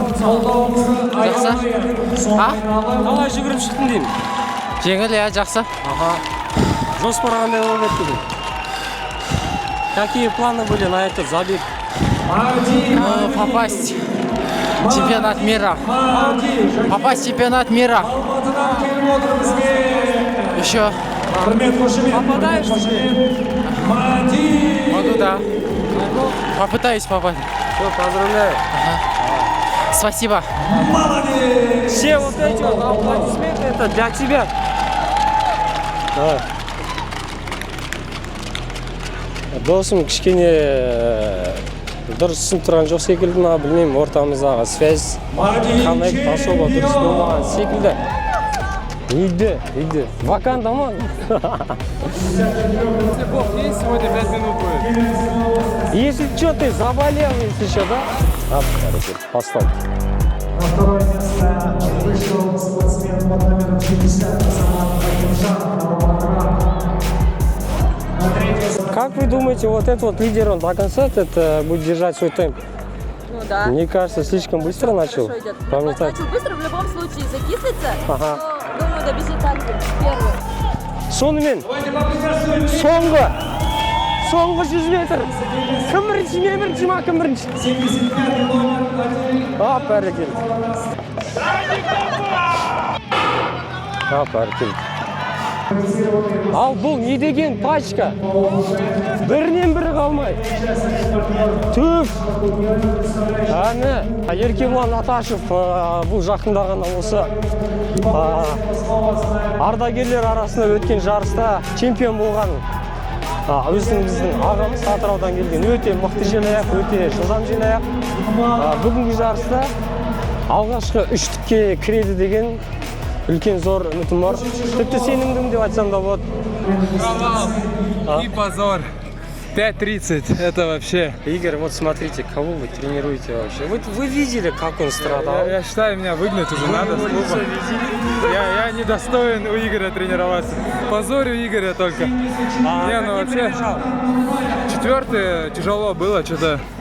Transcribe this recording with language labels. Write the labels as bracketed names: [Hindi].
[Kazakh] Қалай жүгіріп шықтың деймін? Жеңіл, жақсы. Жоспар қандай болып еді бүгін? [Russian] Какие планы были на этот забег? Попасть в чемпионат мира. Попасть в чемпионат мира. Еще. Попадаешь? Могу, да. Попытаюсь попасть. Все, поздравляю. Спасибо. Все вот эти вот аплодисменты, это для тебя. [Kazakh] Досым кішкене дұрыс түсініп тұрған жоқ секілді ма, білмеймін, ортамыздағы связь қандай особо дұрыс болмаған секілді. [Russian] Иди. Ваканда ма? Если Бог есть, сегодня 5 минут будет. Если что, ты заболел, если что, да? Поставь. На второе место вышел спортсмен под номером 50 Как вы думаете, вот этот вот лидер, он до конца это будет держать свой темп? Ну да. Мне кажется, слишком быстро начал. Хорошо идет. Вам не так? Начал быстро, в любом случае закислится, Ага. но, думаю, добежит так же, первый. [Kazakh] Сонымен, соңғы 100 метр. Кім бірінші, мен бірінші ма, кім бірінші? Бәрекелді. Бәрекелді. Ал бұл не деген пачка? Бірінен бірі қалмай. Түп. Әне, Еркебұлан Аташев бұл жақында ғана осы ардагерлер арасында өткен жарыста чемпион болған. Біздің ағамыз Атыраудан келген, өте мықты желаяқ, өте жылдам желаяқ. Бүгінгі жарыста алғашқы үштікке кіреді деген үлкен зор үмітім бар. Тіпті сенімдім деп айтсам да болады. [Russian] И позор. 5:30, это вообще... Игорь, вот смотрите, кого вы тренируете вообще. Вы видели, как он страдал? Я считаю, меня выгнать уже надо с клуба. Я недостоин у Игоря тренироваться. Позорю Игоря только. Не, ну вообще... Четвертый тяжело было, что-то...